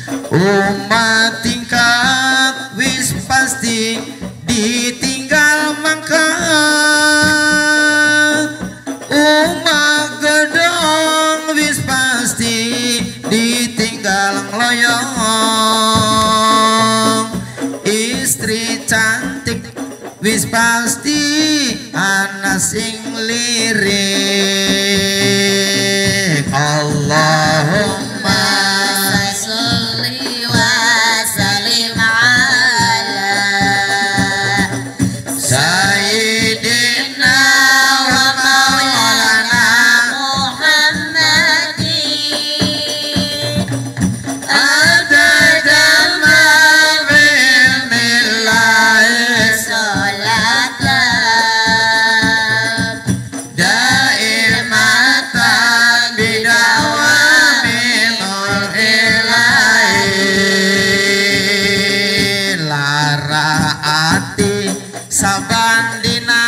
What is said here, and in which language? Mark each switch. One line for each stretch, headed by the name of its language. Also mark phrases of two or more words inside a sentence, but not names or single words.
Javanese: umat tingkat wis pasti ditinggal mangkat, umat gedong wis pasti ditinggal ngeloyong, istri cantik wis pasti ana sing lirik.
Arabic: Allahumma صل وسلم على سيدنا ومولانا Muhammadin عدد ما في الملأ sholatan دائمة بدوام الإله
Javanese: lara ati saban dina